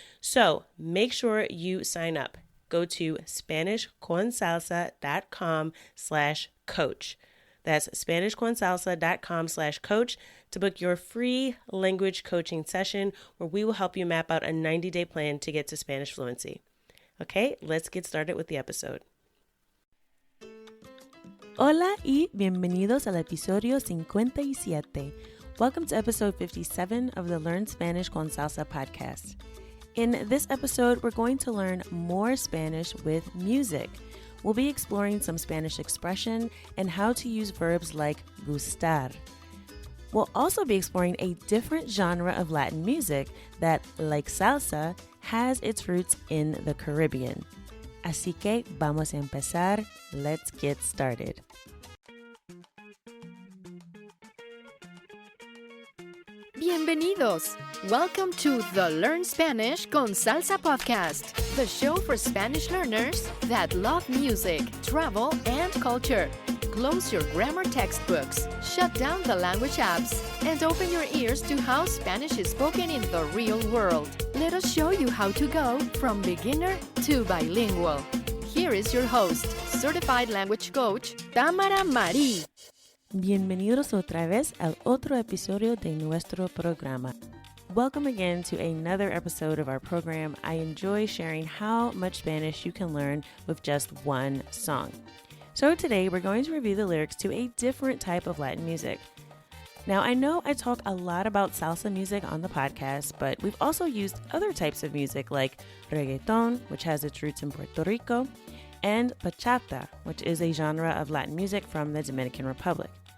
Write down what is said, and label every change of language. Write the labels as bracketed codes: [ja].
[en] So make sure you sign up. Go to SpanishConSalsa.com/coach. That's SpanishConSalsa.com/coach to book your free language coaching session where we will help you map out a 90-day plan to get to Spanish fluency. Okay, let's get started with the episode. [es] Hola y bienvenidos al episodio 57. [en] Welcome to episode 57 of the Learn Spanish con Salsa podcast. In this episode, we're going to learn more Spanish with music. We'll be exploring some Spanish expression and how to use verbs like gustar. We'll also be exploring a different genre of Latin music that, like salsa, has its roots in the Caribbean. [es] Así que vamos a empezar. [en] Let's get started. [es] Bienvenidos! [en] Welcome to the Learn Spanish con Salsa podcast, the show for Spanish learners that love music, travel, and culture. Close your grammar textbooks, shut down the language apps, and open your ears to how Spanish is spoken in the real world. Let us show you how to go from beginner to bilingual. Here is your host, certified language coach, Tamara Marie. [es] Bienvenidos otra vez al otro episodio de nuestro programa. [en] Welcome again to another episode of our program. I enjoy sharing how much Spanish you can learn with just one song. So today we're going to review the lyrics to a different type of Latin music. Now I know I talk a lot about salsa music on the podcast, but we've also used other types of music like reggaeton, which has its roots in Puerto Rico, and bachata, which is a genre of Latin music from the Dominican Republic.